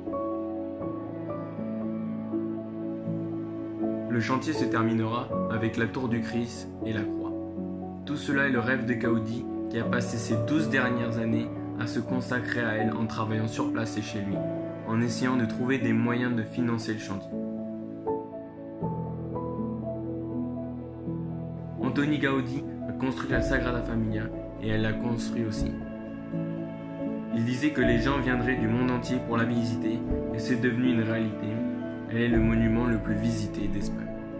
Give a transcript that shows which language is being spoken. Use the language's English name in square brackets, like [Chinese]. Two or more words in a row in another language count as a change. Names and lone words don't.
[French] Le chantier se terminera avec la tour du Christ et la croix. Tout cela est le rêve de Gaudí qui a passé ses 12 dernières années à se consacrer à elle en travaillant sur place et chez lui, en essayant de trouver des moyens de financer le chantier. Antoni Gaudí a construit la Sagrada Familia et elle l'a construit aussi. Il disait que les gens viendraient du monde entier pour la visiter et c'est devenu une réalité. Elle est le monument le plus visité d'Espagne.